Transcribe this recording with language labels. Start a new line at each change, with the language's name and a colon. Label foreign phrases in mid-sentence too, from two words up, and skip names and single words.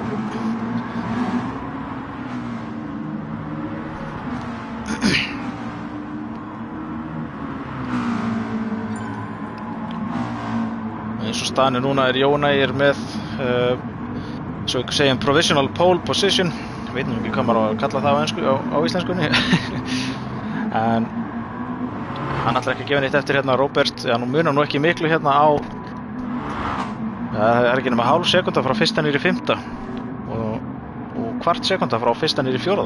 Icelandic: Eins og staðan núna Jónægir með svo við segjum
English: provisional pole position.
Icelandic: Ég veit nú ekki hvað maður á að kalla það á íslenskunni. En hann ætlar ekki að gefa neitt eftir hérna Róbert. Já, nú munar nú ekki miklu hérna á það ekki nema hálf sekúnda frá fyrsta niður í 5. og kvart sekúnda frá fyrsta niður í 4.